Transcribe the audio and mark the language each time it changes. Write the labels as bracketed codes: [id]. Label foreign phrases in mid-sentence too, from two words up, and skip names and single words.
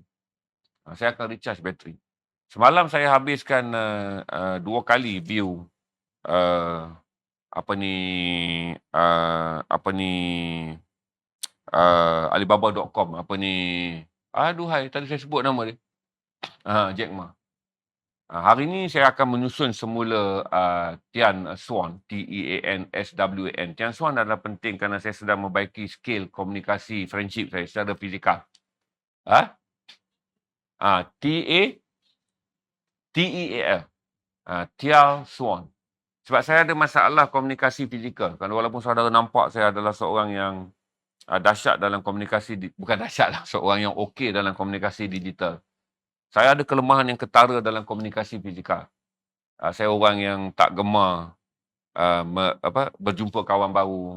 [ms] Saya akan recharge bateri. Semalam saya habiskan 2 kali view Alibaba.com. Aduhai, tadi saya sebut nama dia. Jack Ma. Hari ini saya akan menyusun semula Tian Swan, T-E-A-N-S-W-A-N. Tian Swan adalah penting kerana saya sedang membaiki skill komunikasi friendship saya secara fizikal. T-E-A-L. Tian Swan. Sebab saya ada masalah komunikasi fizikal. Kerana walaupun saudara nampak saya adalah seorang yang dahsyat dalam komunikasi, bukan dahsyat lah, seorang yang okey dalam komunikasi digital. Saya ada kelemahan yang ketara dalam komunikasi fizikal. Saya orang yang tak gemar berjumpa kawan baru.